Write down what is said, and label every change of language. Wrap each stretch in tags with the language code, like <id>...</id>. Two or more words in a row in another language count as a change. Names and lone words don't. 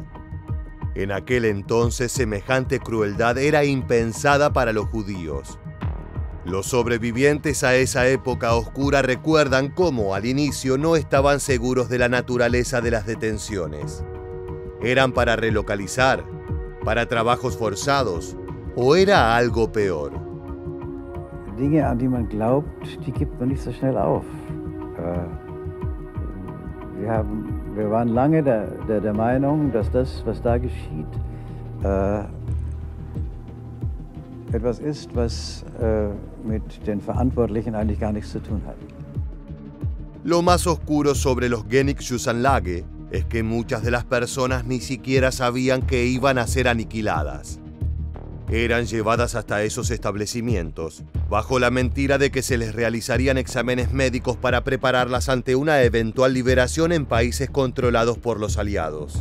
<es>En aquel entonces semejante crueldad era impensada para los judíos. Los sobrevivientes a esa época oscura recuerdan cómo al inicio no estaban seguros de la naturaleza de las detenciones. ¿Eran para relocalizar? ¿Para trabajos forzados? ¿O era algo peor?</es> <de>Dinge, an die man glaubt, die gibt man nicht so schnell auf. Wir waren lange der Meinung, dass das, was da geschieht, etwas ist, was mit den Verantwortlichen eigentlich gar nichts zu tun hat.</de> <es>Lo más oscuro sobre los Genickshussanlage es que muchas de las personas ni siquiera sabían que iban a ser aniquiladas. Eran llevadas hasta esos establecimientos, bajo la mentira de que se les realizarían exámenes médicos para prepararlas ante una eventual liberación en países controlados por los aliados.</es>